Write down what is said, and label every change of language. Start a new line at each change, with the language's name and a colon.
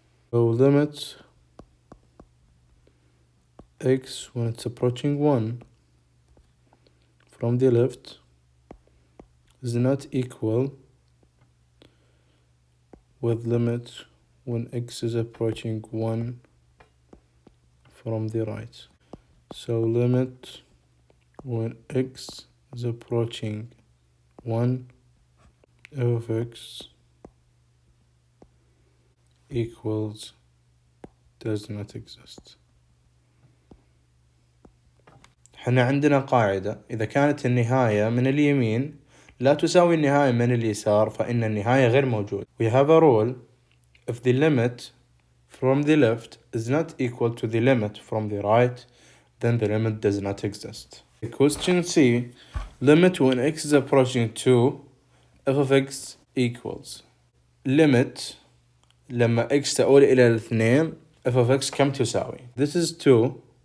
English: So limit x when it's approaching 1 from the left is not equal with limit when x is approaching 1 from the right. So limit when x is approaching 1, f of x equals does not exist.
Arabic: حنا عندنا قاعدة, إذا كانت النهاية من اليمين لا تساوي النهاية من اليسار, فإن النهاية غير موجودة.
English: We have a rule, if the limit from the left is not equal to the limit from the right, then the limit does not exist. Question C, limit when x is approaching 2 f of x equals limit
Arabic: لما x تؤول إلى الاثنين f of x كم تساوي.
English: This is 2.